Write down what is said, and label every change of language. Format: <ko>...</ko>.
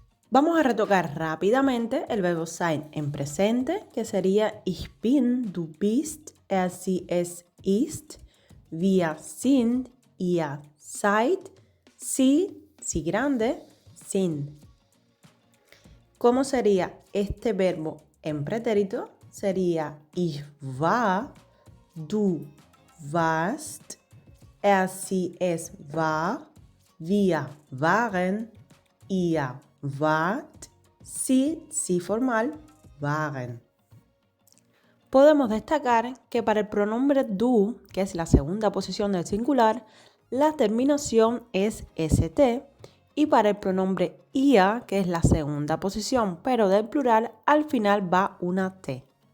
<es>Vamos a retocar rápidamente el verbo sein en presente, que sería</es> <de>ich bin, du bist, er, sie, es ist, wir sind, ihr seid, sie grande, sind.</de> <es>¿Cómo sería este verbo en pretérito? Sería</es> <de>ich war, du warst, er, sie, es war, wir waren, ihr wart, sie formal, waren.</de> <es>Podemos destacar que para el pronombre du, que es la segunda posición del singular, la terminación es st, y para el pronombre ia, que es la segunda posición, pero del plural, al final va una t.</es>